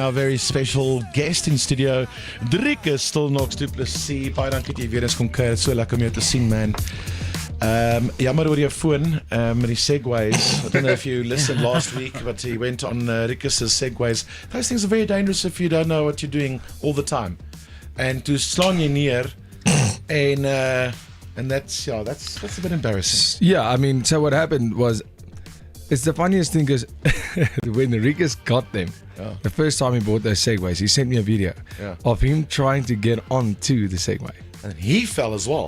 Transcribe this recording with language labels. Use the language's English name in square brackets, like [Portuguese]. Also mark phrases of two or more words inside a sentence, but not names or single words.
[English] Our very special guest in studio, Dricus du Plessis. [Afrikaans] Baie dankie dat jy weer eens kon kuier. So lekker om jou te sien, man. Jammer oor jou foon met die Segways. [English] I don't know if you listened last week, but he went on Dricus' Segways. Those things are very dangerous if you don't know what you're doing all the time. And to [Afrikaans] slaan jy neer [English] and that's a bit embarrassing. Yeah, I mean, so what happened was, it's the funniest thing is when Dricus got them, the first time he bought those Segways, he sent me a video of him trying to get onto the Segway. And he fell as well.